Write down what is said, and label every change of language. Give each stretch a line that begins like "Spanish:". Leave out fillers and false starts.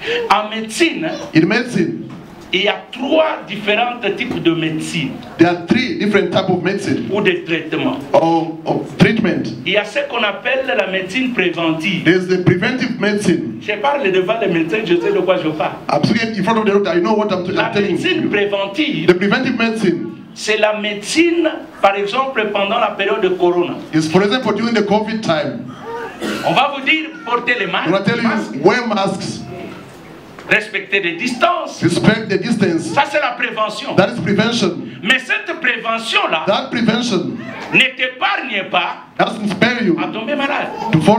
French: En médecine,
English: In medicine,
French: il y a 3 différents types de médecine
English: there are 3 different types of medicine
French: ou de traitement.
English: of treatment.
French: Il y a ce qu'on appelle la médecine préventive.
English: There's the preventive medicine.
French: Je parle devant les médecins, je sais de quoi je parle.
English: I'm speaking in front of the doctor. I know what I'm
French: La
English: telling
French: médecine
English: you.
French: préventive,
English: The preventive medicine
French: c'est la médecine, par exemple, pendant la période de Corona.
English: is, for example, during the COVID time.
French: On va vous dire, portez les
English: I'm going to tell
French: masques,
English: you, wear masks,
French: respectez les distances.
English: respect the distance.
French: Ça, c'est la prévention.
English: That is prevention.
French: Mais cette prévention-là
English: That prevention
French: ne t'épargne pas
English: doesn't spare you
French: à tomber malade.
English: to fall